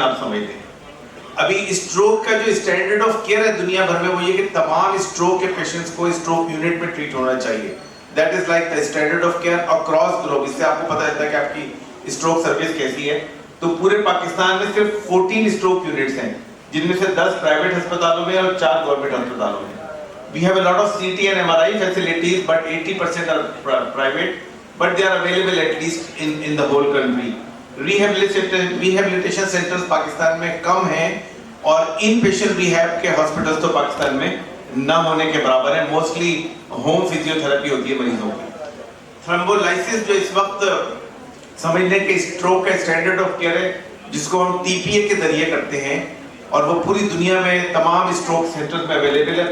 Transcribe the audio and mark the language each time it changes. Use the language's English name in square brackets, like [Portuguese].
[Urdu] آپ سمجھ لیں ابھی اسٹروک کا جو اسٹینڈرڈ آف کیئر ہے دنیا بھر میں وہ یہ کہ تمام اسٹروک کے پیشنٹس کو اسٹروک یونٹ میں ٹریٹ ہونا چاہیے. [English] That is like the standard of care across globe. [Urdu] اس سے آپ کو پتہ چلتا ہے کہ آپ کی اسٹروک سروس کیسی ہے. تو پورے پاکستان میں صرف 14 اسٹروک یونٹس ہیں, جن میں سے 10 پرائیویٹ ہسپتالوں میں اور 4 گورنمنٹ ہسپتالوں میں. [English] We have a lot of CT and MRI facilities, but 80% are private, but they are available at least in the whole country. Rehabilitation centers [Urdu] Pakistan میں کم ہیں, اور ان پیشنٹ ریہیب کے ہاسپٹلس تو پاکستان میں نہ ہونے کے برابر ہیں. موسٹلی ہوم فزیوتھراپی ہوتی ہے مریضوں کی. تھرمبولائسس جو اس وقت سمجھ لیں کہ اسٹروک کا اسٹینڈرڈ آف کیئر ہے, جس کو ہم ٹی پی اے کے ذریعے کرتے ہیں, اور وہ پوری دنیا میں تمام اسٹروک سینٹرز میں اویلیبل ہے.